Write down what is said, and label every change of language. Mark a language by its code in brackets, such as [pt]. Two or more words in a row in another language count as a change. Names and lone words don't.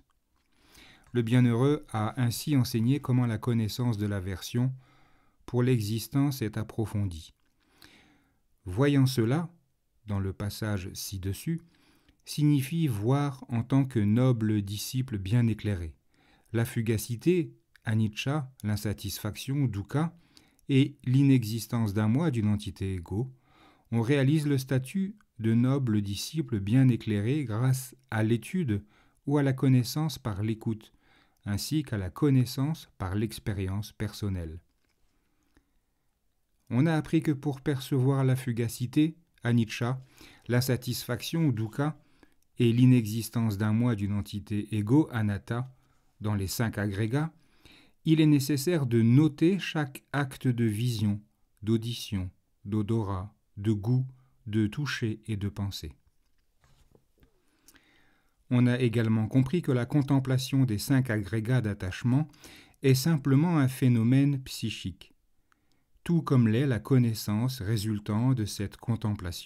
[fr] Le bienheureux a ainsi enseigné comment la connaissance de l'aversion pour l'existence est approfondie. Voyant cela, dans le passage ci-dessus, signifie voir en tant que noble disciple bien éclairé. La fugacité, anicca, l'insatisfaction, dukkha, et l'inexistence d'un moi, d'une entité égaux, on réalise le statut de noble disciple bien éclairé grâce à l'étude ou à la connaissance par l'écoute, ainsi qu'à la connaissance par l'expérience personnelle. On a appris que pour percevoir la fugacité, anicca, l'insatisfaction, dukkha, et l'inexistence d'un moi, d'une entité égaux, anatta, dans les 5 agrégats, il est nécessaire de noter chaque acte de vision, d'audition, d'odorat, de goût, de toucher et de pensée. On a également compris que la contemplation des 5 agrégats d'attachement est simplement un phénomène psychique, tout comme l'est la connaissance résultant de cette contemplation.